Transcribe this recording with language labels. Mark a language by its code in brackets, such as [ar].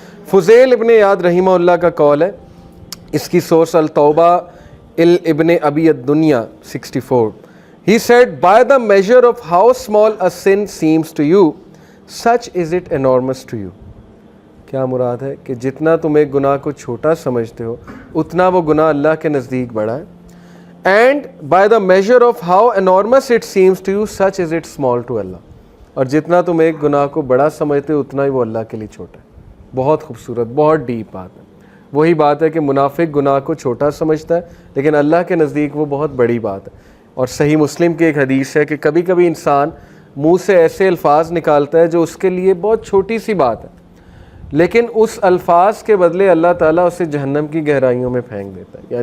[ur] فضیل ابن ایاد رحمہ اللہ کا قول ہے، اس کی سورس التوبہ ابن ابی الدنیا 64. [en] He said, by the measure of how small a sin seems to you, such is it enormous to you. [ur] کیا مراد ہے کہ جتنا تم ایک گناہ کو چھوٹا سمجھتے ہو اتنا وہ گناہ اللہ کے نزدیک بڑا ہے. [en] And by the measure of how enormous it seems to you, such is it small to Allah. [ur] اور جتنا تم ایک گناہ کو بڑا سمجھتے ہو اتنا ہی وہ اللہ کے لیے چھوٹا ہے. بہت خوبصورت، بہت ڈیپ بات ہے. وہی بات ہے کہ منافق گناہ کو چھوٹا سمجھتا ہے لیکن اللہ کے نزدیک وہ بہت بڑی بات ہے. اور صحیح مسلم کی ایک حدیث ہے کہ کبھی کبھی انسان منہ سے ایسے الفاظ نکالتا ہے جو اس کے لیے بہت چھوٹی سی بات ہے، لیکن اس الفاظ کے بدلے اللہ تعالیٰ اسے جہنم کی گہرائیوں میں پھینک دیتا ہے.